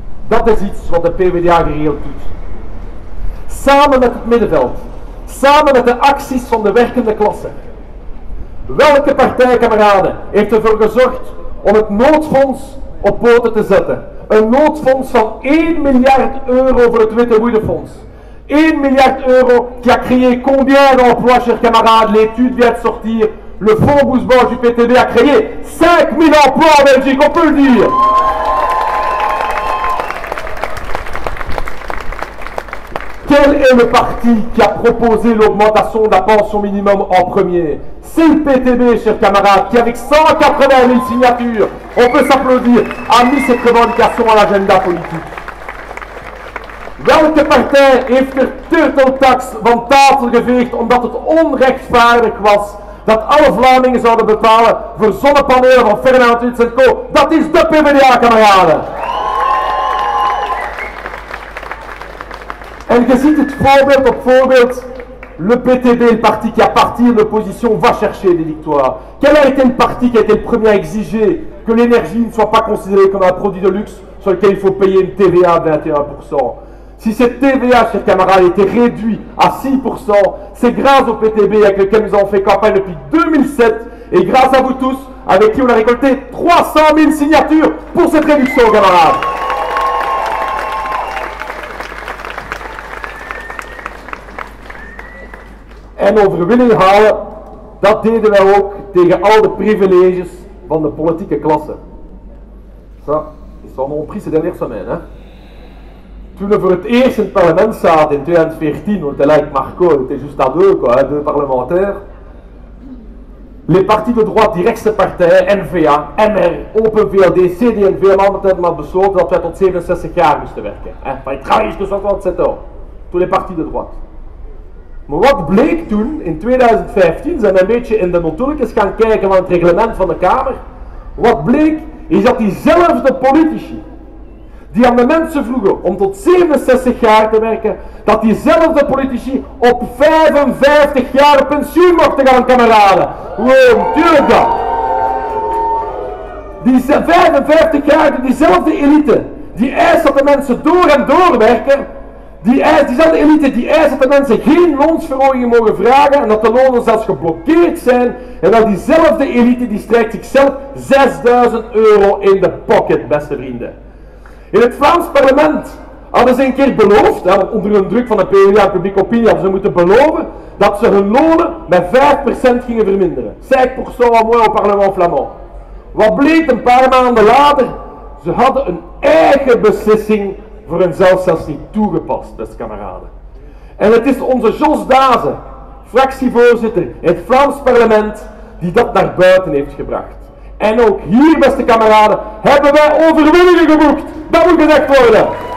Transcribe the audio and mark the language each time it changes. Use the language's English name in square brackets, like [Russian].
[Dutch] Dat is iets wat de PvdA geregeld doet. Samen met het middenveld. Samen met de acties van de werkende klasse. Welke partij, kameraden, heeft ervoor gezorgd om het noodfonds op poten te zetten? Een noodfonds van 1 miljard euro voor het Witte Woedefonds. [French] 1 milliard d'euros qui a créé combien d'emplois, chers camarades? L'étude vient de sortir. Le fonds Bousbord du PTB a créé 5000 emplois en Belgique, on peut le dire. Quel est le parti qui a proposé l'augmentation de la pension minimum en premier? C'est le PTB, chers camarades, qui avec 180 000 signatures, on peut s'applaudir, a mis cette revendication à l'agenda politique. [Dutch] Welke partij heeft de turteltax van tafel geveegd omdat het onrechtvaardig was dat alle Vlamingen zouden betalen voor zonnepanelen van Fernand Hüts & Co? Dat is de PvdA, kameraden. En je ziet het voorbeeld op voorbeeld. [French] Le PTB, le parti qui a parti de l'opposition, va chercher des victoires. Quel a été le parti qui a été le premier à exiger que l'énergie ne soit pas considérée comme un produit de luxe sur lequel il faut payer une TVA de 21%? Si cette TVA, chers camarades, était réduite à 6%, c'est grâce au PTB avec lequel nous avons fait campagne depuis 2007 et grâce à vous tous, avec qui on a récolté 300 000 signatures pour cette réduction, camarades. [Dutch] En overwinning halen, dat deden wij ook tegen al de privileges van de politieke klasse. [French] Ça, ils s'en ont pris ces dernières semaines. Hein? [Dutch] Toen we voor het eerst in het parlement zaten in 2014, want lijkt Marco, het [French] était juste à deux, quoi, hein, deux parlementaires. Les partis de droite, [Dutch] die rechtse partijen, NVA, MR, Open VLD, CD&V, hebben allemaal besloten dat wij tot 67 jaar moesten werken. Hein? [French] Enfin, ils travaillent jusqu'à 67 ans. Tous les partis de droite. [Dutch] Maar wat bleek toen, in 2015, zijn we een beetje in de notuletjes gaan kijken van het reglement van de Kamer. Wat bleek, is dat diezelfde politici, die aan de mensen vroegen om tot 67 jaar te werken, dat diezelfde politici op 55 jaar pensioen mochten gaan, kameraden. Wow, tuurlijk dat. Die 55 jaar, diezelfde elite, die eist dat de mensen door en door werken. Diezelfde elite die eist dat de mensen geen loonsverhoging mogen vragen en dat de lonen zelfs geblokkeerd zijn. En dat diezelfde elite die strijkt zichzelf 6000 euro in de pocket, beste vrienden. In het Vlaams parlement hadden ze een keer beloofd, onder een druk van de PvdA en publieke opinie hadden ze moeten beloven dat ze hun lonen met 5% gingen verminderen. [French] 5% en moins au parlement flamand. [Dutch] Wat bleek een paar maanden later? Ze hadden een eigen beslissing voor hunzelf zelfs niet toegepast, beste kameraden. En het is onze Jos Dazen, fractievoorzitter in het Vlaams parlement, die dat naar buiten heeft gebracht. En ook hier, beste kameraden, hebben wij overwinningen geboekt. Dat moet gezegd worden.